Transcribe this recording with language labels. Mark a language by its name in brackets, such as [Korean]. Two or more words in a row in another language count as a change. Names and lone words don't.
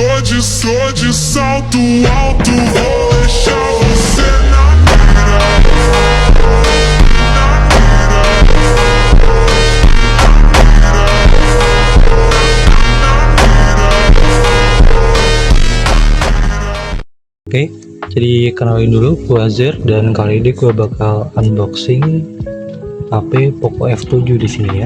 [Portuguese] sou de salto alto, vou deixar você na mira. [Indonesian] Oke, jadi kenalin dulu gua Zer, dan kali ini gua bakal unboxing HP Poco F7 di sini ya.